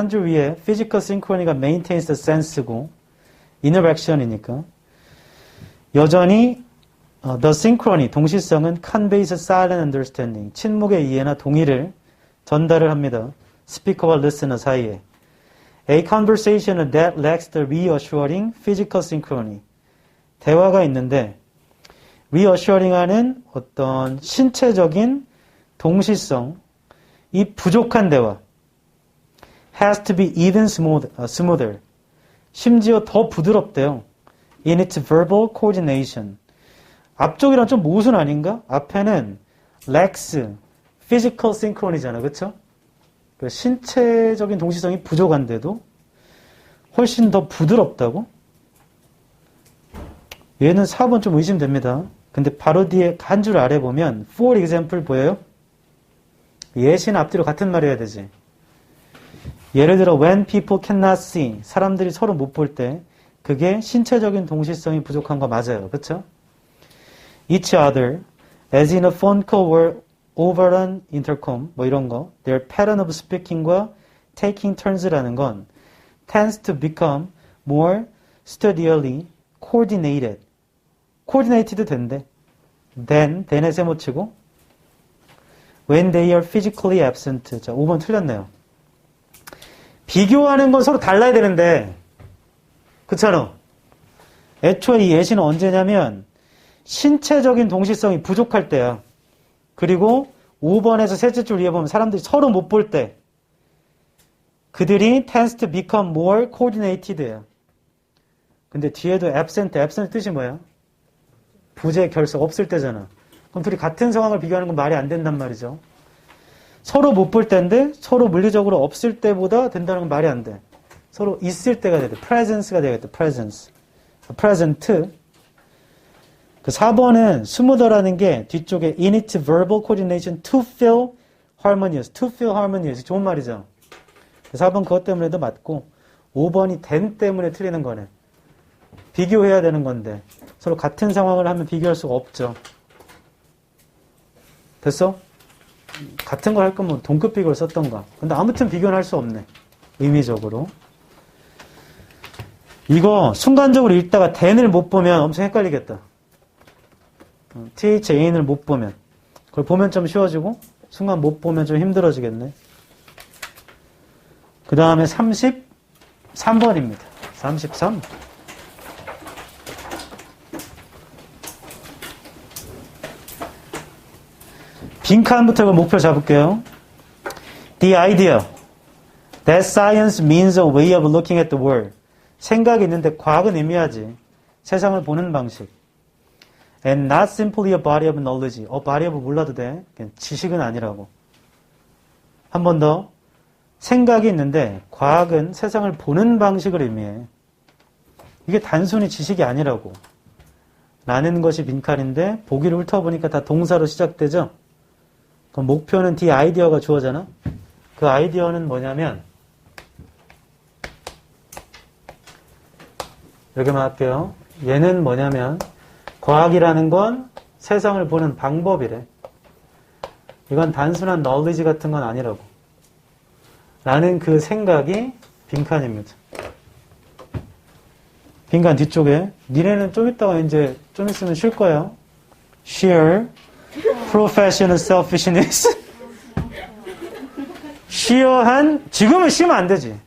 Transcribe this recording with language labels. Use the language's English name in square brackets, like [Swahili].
[Korean] 한 줄 위에 [English] physical synchrony [Korean] 가 [English] maintains the sense [Korean] 고 interaction이니까 여전히 [English] the synchrony, [Korean] 동시성은 [English] conveys a silent understanding, [Korean] 침묵의 이해나 동의를 전달을 합니다. 스피커와 listener 사이에. [English] A conversation that lacks the reassuring physical synchrony. [Korean] 대화가 있는데 reassuring 하는 어떤 신체적인 동시성, 이 부족한 대화 [English] has to be even smoother. [Korean] 심지어 더 부드럽대요. [English] In its verbal coordination. [Korean] 앞쪽이랑 좀 모순 아닌가? 앞에는 [English] lacks physical synchrony [Korean] 잖아. 그쵸? 신체적인 동시성이 부족한데도 훨씬 더 부드럽다고? 얘는 4번 좀 의심됩니다. 근데 바로 뒤에 한 줄 아래 보면 for example 보여요? 예시는 앞뒤로 같은 말 해야 되지. 예를 들어 [English] when people cannot see, [Korean] 사람들이 서로 못 볼 때 그게 신체적인 동시성이 부족한 거 맞아요. 그쵸? [English] each other as in a phone call or over an intercom 뭐 이런 거. their pattern of speaking과 taking turns라는 건 tends to become more sturdily coordinated. coordinated도 [Korean] 된대. [English] than에 [Korean] 세모 치고 [English] when they are physically absent. [Korean] 자, 5번 틀렸네요. 비교하는 건 서로 달라야 되는데, 그렇잖아. 애초에 이 예시는 언제냐면 신체적인 동시성이 부족할 때야. 그리고 5번에서 셋째 줄 위에 보면 사람들이 서로 못 볼 때 그들이 [English] tends to become more coordinated [Korean] 야. 근데 뒤에도 absent 뜻이 뭐야? 부재, 결석 없을 때잖아. 그럼 둘이 같은 상황을 비교하는 건 말이 안 된단 말이죠. 서로 못 볼 때인데 서로 물리적으로 없을 때보다 된다는 건 말이 안 돼. 서로 있을 때가 돼야 돼. presence가 되겠다. presence. present. 그 4번은 smoother라는 게 뒤쪽에 [English] in its verbal coordination to feel harmonious. to feel harmonious. [Korean] 좋은 말이죠. 4번 그것 때문에도 맞고 5번이 then 때문에 틀리는 거네. 비교해야 되는 건데 서로 같은 상황을 하면 비교할 수가 없죠. 됐어? 같은 걸 할 거면 동급 비교를 썼던가. 근데 아무튼 비교는 할 수 없네. 의미적으로. 이거 순간적으로 읽다가 then을 못 보면 엄청 헷갈리겠다. THAN을 못 보면. 그걸 보면 좀 쉬워지고 순간 못 보면 좀 힘들어지겠네. 그 다음에 33번입니다. 33. 빈칸부터 이거 목표 잡을게요. [English] The idea that science means a way of looking at the world. [Korean] 생각이 있는데 과학은 의미하지. 세상을 보는 방식. [English] And not simply a body of knowledge. body of [Korean] 몰라도 돼. 그냥 지식은 아니라고. 한 번 더. 생각이 있는데 과학은 세상을 보는 방식을 의미해. 이게 단순히 지식이 아니라고. 라는 것이 빈칸인데 보기를 훑어보니까 다 동사로 시작되죠. 그럼 목표는 the idea가 주어잖아. 그 아이디어는 뭐냐면 이렇게만 할게요. 얘는 뭐냐면 과학이라는 건 세상을 보는 방법이래. 이건 단순한 knowledge 같은 건 아니라고. 라는 그 생각이 빈칸입니다. 빈칸 뒤쪽에 니네는 좀 이따가 이제 좀 있으면 쉴 거예요. [English] sheer professional selfishness. [Korean] sheer한 지금은 쉬면 안 되지.